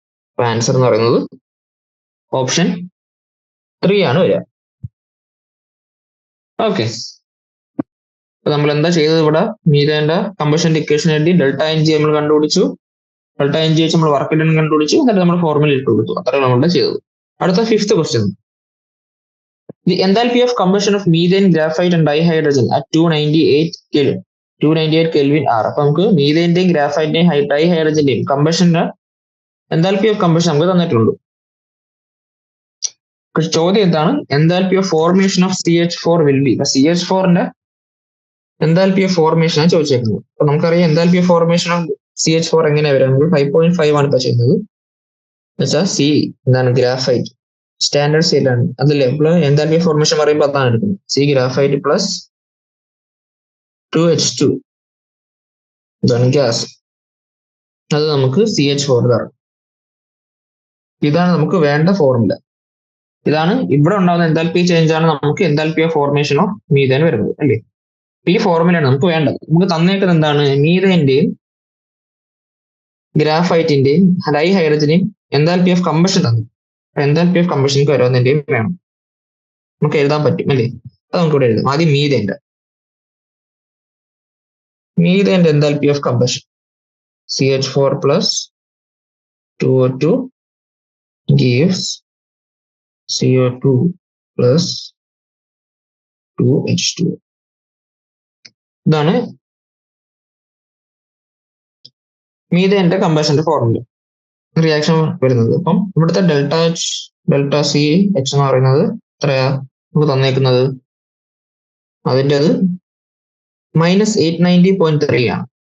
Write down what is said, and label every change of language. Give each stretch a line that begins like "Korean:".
Malayalam: അപ്പൊ ആൻസർ എന്ന് പറയുന്നത് ഓപ്ഷൻ 3 ആണ് വരിക. ഓക്കെ, അപ്പൊ നമ്മൾ എന്താ ചെയ്തത്, ഇവിടെ മീതേന്റെ കമ്പഷൻ ഇക്വേഷൻ എഴുതി, ഡെൽറ്റ എൻ ജി നമ്മൾ കണ്ടുപിടിച്ചു, ഡെൽറ്റ എൻ ജി വെച്ച് നമ്മൾ വർക്ക് ഡൺ കണ്ടുപിടിച്ചു, എന്നിട്ട് നമ്മൾ ഫോർമുല ഇട്ട് കൊടുത്തു. അത്രയാണ് നമ്മളുടെ ചെയ്തത്. അടുത്ത 5th question.
English: The enthalpy of combustion of methane, graphite and dihydrogen at 298 Kelvin are.
Malayalam: അപ്പൊ നമുക്ക് മീതേന്റെയും ഗ്രാഫൈറ്റിന്റെയും ഡൈഹൈഡ്രജന്റെയും കമ്പഷന്റെ എൻതാൽപി ഓഫ് കമ്പഷൻ നമുക്ക് തന്നിട്ടുണ്ട്. ചോദ്യം എന്താണ്,
English: Enthalpy of formation of CH4 will be.
Malayalam: CH4ന്റെ enthalpy of formation ആണ് ചോദിച്ചേക്കുന്നത്. അപ്പൊ നമുക്കറിയാം enthalpy of formation of CH4 എങ്ങനെയാ വരാം, നമുക്ക് 5.5 ആണ് ഇപ്പൊ ചെയ്യുന്നത്. എന്നുവെച്ചാൽ സി എന്താണ് ഗ്രാഫൈറ്റ് സ്റ്റാൻഡേർഡ് സ്റ്റേറ്റിലാണ്, അതല്ലേ ഇപ്പോൾ എൻതാൽപി ഫോർമേഷൻ പറയുമ്പോൾ അതാണ് എടുക്കുന്നത്. സി ഗ്രാഫൈറ്റ് പ്ലസ് 2H2 ഇതാണ് ഗ്യാസ്, അത് നമുക്ക് CH4 തരണം. ഇതാണ് നമുക്ക് വേണ്ട ഫോർമുല. ഇതാണ് ഇവിടെ ഉണ്ടാകുന്ന എൻതാൽപി ചേഞ്ച് ആണ് നമുക്ക് enthalpy of formation of methane വരുന്നത് അല്ലേ. ഈ ഫോർമുലയാണ് നമുക്ക് വേണ്ടത്. നമുക്ക് തന്നേക്കുന്നത് എന്താണ്, മീഥേന്റെയും ഗ്രാഫൈറ്റിന്റെയും ഡൈഹൈഡ്രജന്റെയും എൻതാൽപി ഓഫ് കമ്പഷൻ തന്നു. എൻതാൽപി ഓഫ് കമ്പഷൻക്ക് ഓരോന്നിന്റെയും വേണം, നമുക്ക് എഴുതാൻ പറ്റും അല്ലേ. അത് നമുക്ക് ഇവിടെ എഴുതാം. ആദ്യം മീഥേന്റെ enthalpy of combustion
English: CH4 plus 2O2 gives CO2 plus 2H2.
Malayalam: ഇതാണ് മീഥേന്റെ കമ്പഷന്റെ ഫോർമുല, റിയാക്ഷൻ വരുന്നത്. അപ്പം ഇവിടുത്തെ ഡെൽറ്റ സി എച്ച് എന്ന് പറയുന്നത് എത്രയാ നമുക്ക് തന്നേക്കുന്നത്, അതിൻ്റെ അത് -890.3 ആണ്.